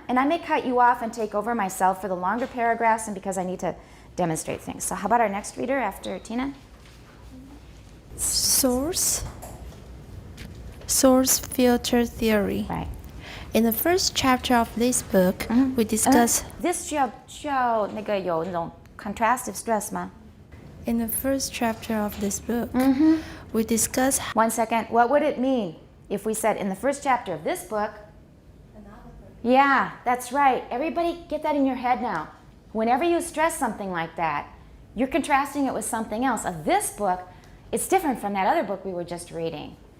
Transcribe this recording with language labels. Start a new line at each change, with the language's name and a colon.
English: And I may cut you off and take over myself for the longer paragraphs and because I need to demonstrate things. So how about our next reader after Tina? Source filter theory. Right. In the first chapter of this book, we discuss. This
Chinese: 需要那个有那种 contrastive stress 吗？
English: In the first chapter of this book, we discuss. 1 second. What would it mean if we said in the first chapter of this book? Yeah, that's right. Everybody get that in your head now. Whenever you stress something like that, you're contrasting it with something else. This book, it's different from that other book we were just reading.